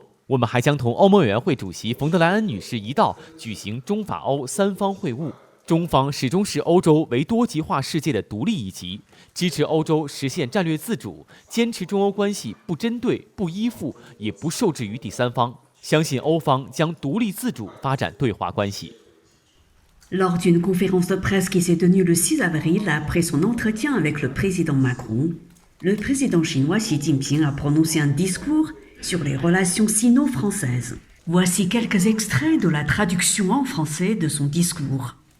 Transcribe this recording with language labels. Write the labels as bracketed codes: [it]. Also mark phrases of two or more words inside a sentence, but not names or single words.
[zh] 我们还将同欧盟委员会主席冯德莱恩女士一道举行中法欧3方会晤。中方始终视欧洲为多极化世界的独立一极，支持欧洲实现战略自主，坚持中欧关系不针对、不依附，也不受制于第三方。相信欧方将独立自主发展对华关系。 [fr] Lors d'une conférence de presse qui s'est tenue le 6 avril après son entretien avec le président Macron, le président chinois Xi Jinping a prononcé un discours sur les relations sino-françaises. Voici quelques extraits de la traduction en français de son discours.